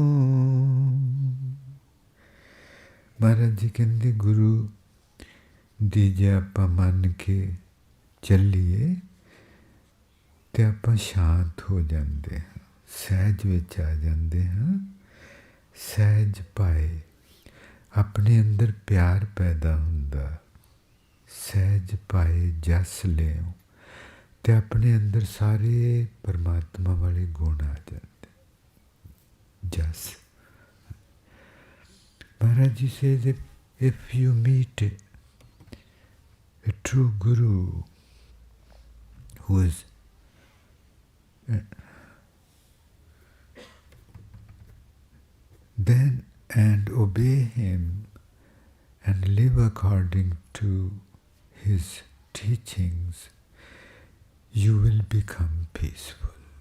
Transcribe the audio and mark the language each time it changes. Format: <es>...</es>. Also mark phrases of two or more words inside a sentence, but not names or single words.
<pa>ਮਹਾਰਾਜ ਜੀ ਕਹਤੇ ਗੁਰੂ ਦੀ ਜੇ ਆਪਾਂ ਮੰਨ ਕੇ ਚੱਲੀਏ ਤੇ ਆਪਾਂ ਸ਼ਾਂਤ ਹੋ ਜਾਂਦੇ ਹਾਂ ਸਹਿਜ ਵਿੱਚ ਆ ਜਾਂਦੇ ਹਾਂ ਸਹਿਜ ਪਾਏ ਆਪਣੇ ਅੰਦਰ ਪਿਆਰ ਪੈਦਾ ਹੁੰਦਾ ਸਹਿਜ ਪਾਏ ਜਸ ਲਿਓ ਤੇ ਆਪਣੇ ਅੰਦਰ ਸਾਰੇ ਪਰਮਾਤਮਾ ਵਾਲੇ ਗੁਣ ਆ ਜਾਂਦੇ ਜਸ</pa> <en>Maharaj ji says if you meet a true guru who is then and obey him and live according to his teachings, you will become peaceful.</en>